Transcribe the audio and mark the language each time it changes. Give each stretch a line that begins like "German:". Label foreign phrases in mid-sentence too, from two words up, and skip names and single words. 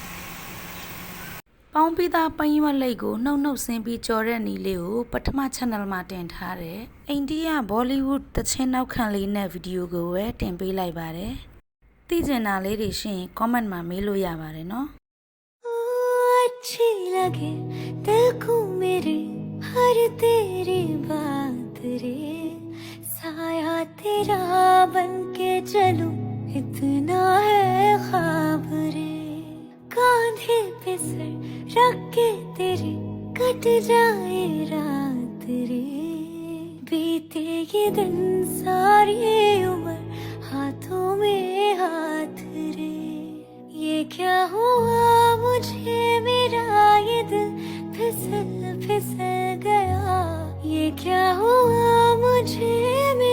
Burmese: ပေါင်းပြီးသားပိန်းရွက်လိတ်ကိုနှုတ်ဆင်းပြီးကြော်တဲ့နီလေးကိုပထမ channel မှာတင်ထားတယ်အိန္ဒိယ Bollywood တချင်းနောက်ခံလေးနဲ့ဗီဒီယိုကိုပဲတင်ပေးလိုက်ပါတယ်သိချင်တာလေးတွေရှိရင် comment မှာမေးလို့ရပါတယ်နော်
Hindi: अच्छी लगे दिल को मेरे हर तेरी बात रे साया तेरा बन के चलूं इतना है ख्वाब रे कांधे पे सर रख के तेरे कट जाए रात रे बीते ये दिन सारी उम्र हाथों में हाथ रे ये क्या हुआ मुझे मेरा ये दिल फिसल गया ये क्या हुआ मुझे